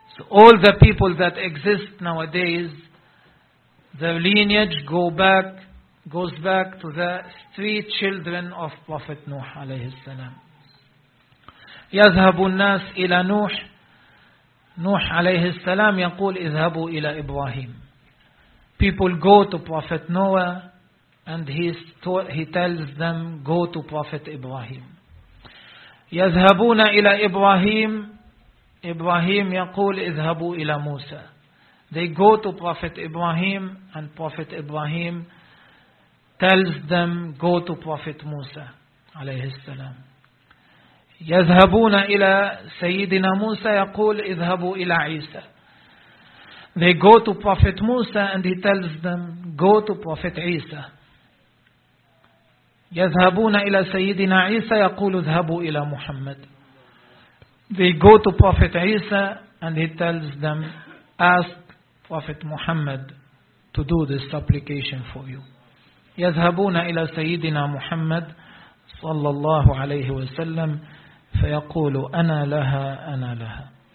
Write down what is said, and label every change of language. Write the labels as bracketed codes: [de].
[en] All the people that exist nowadays, their lineage goes back to the three children of Prophet Nuh alayhi salam. [ar] يذهب الناس إلى نوح. نوح عليه السلام يقول اذهبوا إلى إبراهيم. [en] People go to Prophet Noah, and he tells them go to Prophet Ibrahim. [ar] يذهبون إلى إبراهيم. Ibrahim يقول اذهبوا إلى موسى. [en] They go to Prophet Ibrahim and Prophet Ibrahim tells them go to Prophet Musa [ar] عليه السلام. يذهبون إلى سيدنا موسى يقول اذهبوا إلى عيسى. [en] They go to Prophet Musa and he tells them go to Prophet عيسى. [ar] يذهبون إلى سيدنا عيسى يقول اذهبوا إلى محمد. [en] They go to Prophet Isa and he tells them, ask Prophet Muhammad to do this supplication for you. [ar] يذهبون إلى سيدنا محمد صلى الله عليه وسلم فيقول أنا لها أنا لها.